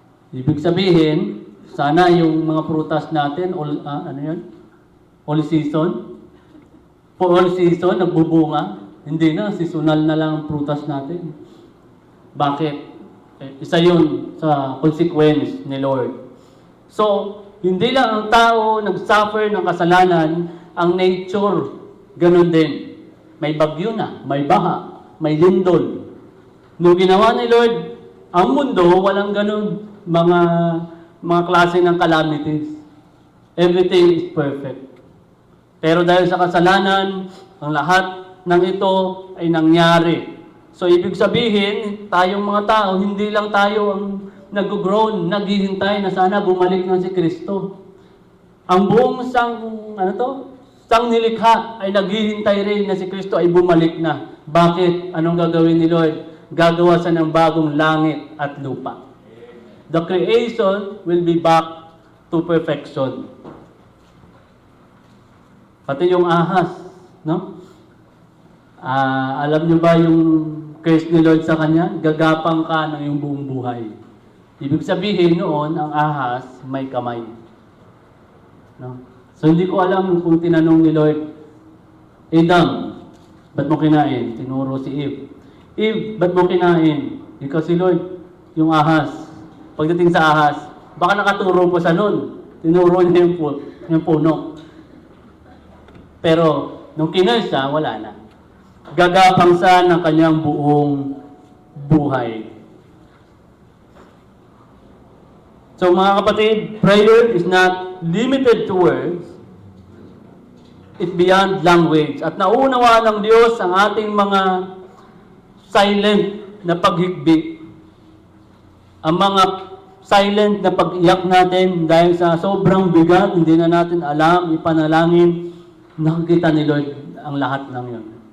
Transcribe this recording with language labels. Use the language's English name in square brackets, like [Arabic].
[Filipino] Ibig sabihin, sana yung mga prutas natin, all season, for all season, nagbubunga. Hindi na, seasonal na lang ang prutas natin. Bakit? Isa yun sa consequence ni Lord. So, hindi lang ang tao nag-suffer ng kasalanan, ang nature, ganun din. May bagyo na, may baha, may lindol. Nung ginawa ni Lord, ang mundo, walang ganun mga klase ng calamities. [English] Everything is perfect. [Filipino] Pero dahil sa kasalanan, ang lahat ng ito ay nangyari. So, ibig sabihin, tayong mga tao, hindi lang tayo ang nag-groan, naghihintay na sana bumalik na si Kristo. Ang buong sang nilikha ay naghihintay rin na si Kristo ay bumalik na. Bakit? Anong gagawin ni Lord? Gagawa siya ng bagong langit at lupa. [English] The creation will be back to perfection. [Filipino] Pati yung ahas, no? Alam niyo ba yung curse ni Lord sa kanya? Gagapang ka ng iyong buong buhay. Ibig sabihin noon, ang ahas may kamay. No? So hindi ko alam kung tinanong ni Lord, Adam, ba't mo kinain? Tinuro si Eve. Eve, ba't mo kinain? Ikaw si Lord, yung ahas. Pagdating sa ahas, baka nakaturo pa sa nun. Tinuro niya yung puno. Pero, nung kinain siya, wala na. Gagapang siya ng kanyang buong buhay. [English] So [Filipino] mga kapatid, [English] prayer is not limited to words. It's beyond language. [Filipino] At naunawaan ng Diyos ang ating mga silent na paghigbi. Ang mga silent na pag-iyak natin dahil sa sobrang bigat, hindi na natin alam, ipanalangin, nakikita ni Lord ang lahat ng yun.